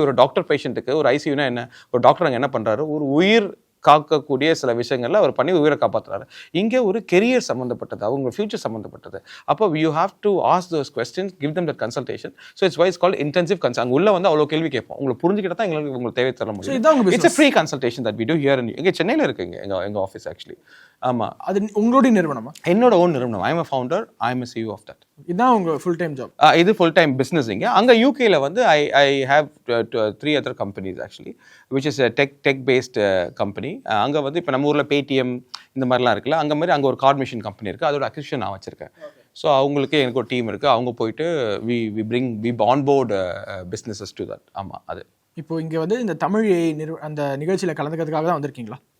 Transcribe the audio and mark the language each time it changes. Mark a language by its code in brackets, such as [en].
[ta] ஒரு டாக்டர் பேஷண்ட்டுக்கு ஒரு ICUனா என்ன, ஒரு டாக்டர் அங்கே என்ன பண்ணுறாரு, ஒரு உயிர் காக்கக்கூடிய சில விஷயங்கள்ல அவர் பண்ணி உயிரை காப்பாற்றுறாரு. இங்கே ஒரு கெரியர் சம்மந்தப்பட்டது, அவங்க ஃபியூச்சர் சம்மந்தப்பட்டது. அப்போ [en] You have to ask those questions, give them that consultation. So it's wise called intensive consult. [ta] அங்கே உள்ள வந்து அவ்வளோ கேள்வி கேட்போம், உங்களுக்கு புரிஞ்சுக்கிட்ட தான் எங்களுக்கு உங்களுக்கு தேவை தர முடியும். [en] it's a free consultation that we do here in [ta] இங்கே சென்னையில் இருக்குங்க எங்கள் ஆஃபீஸ் ஆக்சுவலி. ஆமாம், அது உங்களுடைய நிறுவனமா? என்னோட ஓன் நிறுவனம். [en] I am a founder, I am a CEO of that. [ta] இதுதான் உங்க ஃபுல் டைம் ஜாப்? இது ஃபுல் டைம் பிஸ்னஸ். இங்கே அங்கே யூகேல வந்து [en] I have 3 other companies actually, which is a tech based company. [ta] அங்கே வந்து இப்போ நம்ம ஊரில் பேடிஎம் இந்த மாதிரிலாம் இருக்குல்ல, அங்கே மாதிரி அங்கே ஒரு கார்ட் மிஷின் கம்பெனி இருக்குது, அதோட அக்விசிஷன் நான் வச்சுருக்கேன். ஸோ அவங்களுக்கு எனக்கு ஒரு டீம் இருக்குது, அவங்க போயிட்டு [en] we onboard businesses to that. [ta] ஆமாம், அது இப்போ இங்கே வந்து இந்த தமிழ் அந்த நிகழ்ச்சியில் கலந்துக்கிறதுக்காக தான் வந்திருக்கீங்களா?